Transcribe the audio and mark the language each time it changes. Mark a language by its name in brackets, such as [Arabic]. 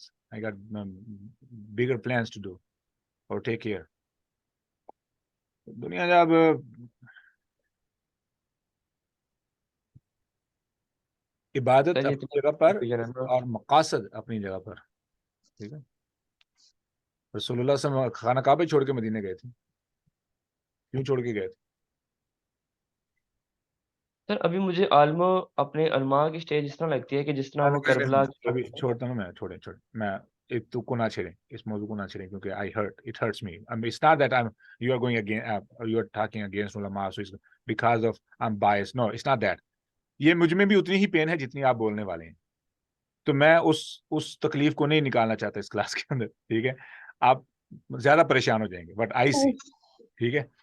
[English] I got bigger plans to do or take care. [Urdu] دنیا جب عبادت اپنی جگہ پر اور مقاصد اپنی جگہ پر, ٹھیک ہے. رسول اللہ صلی اللہ علیہ وسلم خانہ کعبہ چھوڑ کے مدینے گئے تھے, کیوں چھوڑ کے گئے تھے؟ سر ابھی مجھے عالمہ اپنے علماء کی سٹیج اس طرح لگتی ہے کہ جس طرح وہ کربلا ابھی چھوڑتا ہوں میں, چھوڑیں میں ایک تو کو نہ چھیڑیں, اس موضوع کو نہ چھیڑیں, کیونکہ [English] it hurts me. I mean, it's not that you are going against you are talking against ulama, so it's because of I'm biased. No, it's not that. [Urdu] یہ مجھ میں بھی اتنی ہی پین ہے جتنی آپ بولنے والے ہیں. تو میں اس تکلیف کو نہیں نکالنا چاہتا اس کلاس کے اندر, ٹھیک ہے. آپ زیادہ پریشان ہو جائیں گے, [English] but I see, [Urdu] ٹھیک ہے.